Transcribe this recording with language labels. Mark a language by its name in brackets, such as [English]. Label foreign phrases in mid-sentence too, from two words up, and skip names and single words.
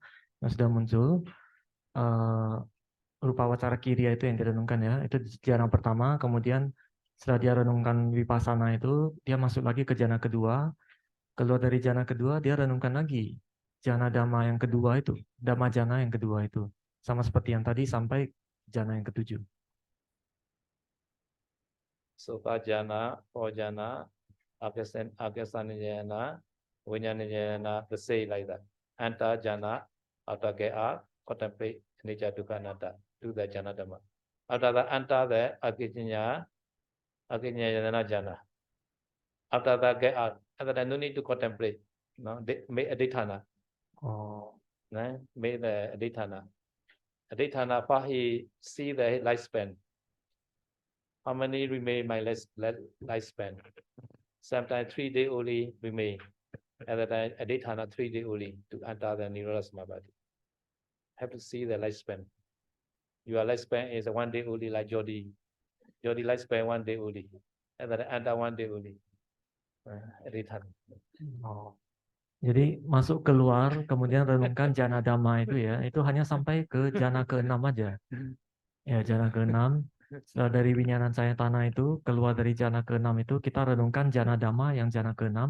[Indonesian] Yang sudah muncul [Pali] rupa wacara kiriya [Indonesian] itu yang direnungkan ya. Itu jhana pertama, kemudian setelah dia renungkan vipassana itu dia masuk lagi ke jhana kedua. keluar dari jana kedua, dia renungkan lagi [Pali] jana dhamma [Indonesian] yang kedua itu, [Pali] dhamma jana [Indonesian] yang kedua itu. Sama seperti yang tadi sampai jana yang ketujuh. [Pali] Sopa jana, four jana, Akasana jana, Vijnana jana, [English] the same like that. [Pali] Anta jana, [English] after get up, contemplate [Pali] anicca dukkha anatta, [English] do the [Pali] jana dhamma. [English] After that, enter the [Pali] Akinyana jana. [English] After that, get out. After that, no need to contemplate. No, make adhitthana. Oh, No, make the adhitthana. Adhitthana, for he see the lifespan. How many remain my lifespan? Sometimes 3 days only remain. At that time, adhitthana 3 days only to enter the [Pali] Nirodha Samapatti. [English] Have to see the lifespan. Your lifespan is 1 day only, like Jodi. Jodi lifespan 1 day only. At that time, enter 1 day only. Adhitthana. oh. [Indonesian] Jadi masuk keluar, kemudian renungkan [Pali] jana dhamma [Indonesian] itu ya, itu hanya sampai ke jana ke-6 aja. Ya, jana ke-6. Setelah dari [Pali] Winyanan Sayatana [Indonesian] itu, keluar dari jana ke-6 itu, kita renungkan [Pali] jana dhamma [Indonesian] yang jana ke-6.